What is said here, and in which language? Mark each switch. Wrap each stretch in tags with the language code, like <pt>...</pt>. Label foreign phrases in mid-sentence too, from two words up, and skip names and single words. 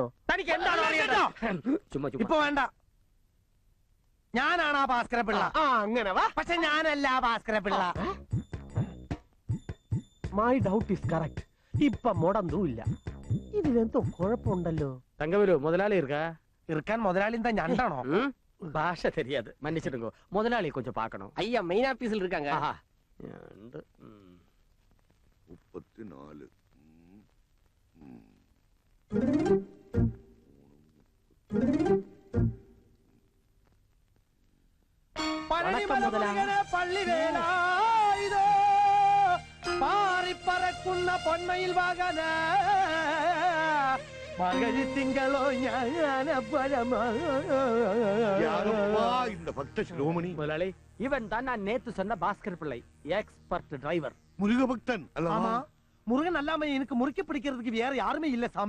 <ml>തനിക്ക് എന്താണ് ഇപ്പൊ വേണ്ട. ഞാനാണ് ആ ഭാസ്കര പിള്ള. അങ്ങനെ വാ. പക്ഷെ ഞാനല്ല ആ ഭാസ്കര പിള്ള.</ml> <en>My doubt is correct.</en> <ml>ഇപ്പൊ മുടന്തും ഇല്ല. ഇതിലെന്തോ കുഴപ്പമുണ്ടല്ലോ. തങ്കവരു മുതലാളി ഇറുക്കാൻ മുതലാളി എന്താ ഞണ്ടാണോ?</ml> <ta>ഭാഷ தெரியாது, மன்னிச்சிடுங்க. முதலாளி கொஞ்சம் பார்க்கணும். ஐயா மெயின் ஆபீஸ்ல இருக்காங்க. 34</ta> <ml>പള്ളി വേലായുധോ പാറിപ്പറക്കുന്ന പൊന്മയിൽ വാഗന</ml> <ta>மகழி திங்களோ ஞான பரமா. இந்த பக்த சிரோமணி முதலாளி, இவன் தான் நான் நேத்து சொன்ன பாஸ்கர் பிள்ளை,</ta> <en>expert driver.</en> <ta>முருகபக்தன் அல்லவா? முருகன் அல்லாம எனக்கு முறுக்கி பிடிக்கிறதுக்கு வேற யாருமே இல்ல சாமி.</ta>